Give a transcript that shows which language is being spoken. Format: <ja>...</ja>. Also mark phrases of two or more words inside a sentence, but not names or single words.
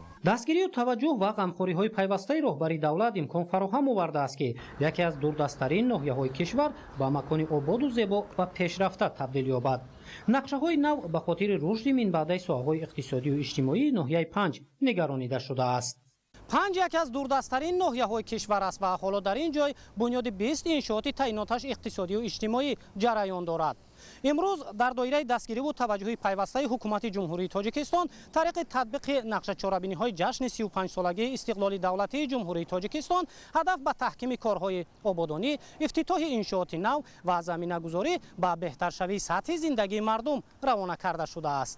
<tg>дастгирию таваҷҷӯҳ ва ғамхориҳои пайвастаи роҳбари давлат имкон фароҳам овардааст ки яке аз дурдасттарин ноҳияҳои кишвар ба макони ободу зебо ва пешрафта табдил ёбад. нақшаҳои нав ба хотири рушди минбаъдаи соҳаҳои иқтисодию иҷтимоии ноҳияи 5 нигаронида шудааст. پنج یک از دوردستترین ناحیه‌های کشور است و حالا در این جای بنیاد 20 انشاءات تعیناتش اقتصادی و اجتماعی جریان دارد. امروز در دایره دستگیری و توجه پیوسته حکومت جمهوری تاجیکستان طریق تطبیق نقشه چهاربینی‌های جشن 35 سالگی استقلال دولتی جمهوری تاجیکستان هدف به تحکیم کارهای آبادانی، افتتاح انشاءات نو و زمینه‌گذاری به بهترشوی سطح زندگی مردم روانه کرده شده است.</tg>